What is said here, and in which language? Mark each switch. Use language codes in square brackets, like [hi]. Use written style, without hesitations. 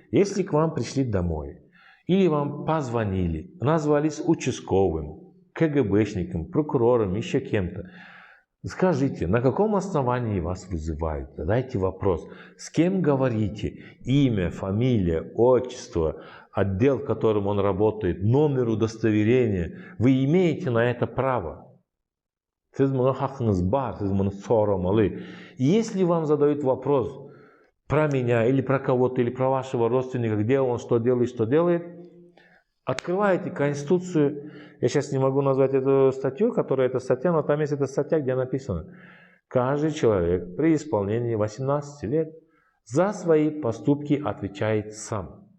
[ru] Если к вам пришли домой, или вам позвонили, назвались участковым, КГБшником, прокурором, еще кем-то, скажите, на каком основании вас вызывают? Задайте вопрос. С кем говорите? Имя, фамилия, отчество, отдел, в котором он работает, номер удостоверения. Вы имеете на это право. [crh] Siz buna hakkınız var, siz bunu sormalı. [ru] И если вам задают вопрос про меня, или про кого-то, или про вашего родственника, где он, что делает, Открываете Конституцию, я сейчас не могу назвать эту статью, которая эта статья, но там есть эта статья, где написано: каждый человек при исполнении 18 лет за свои поступки отвечает сам.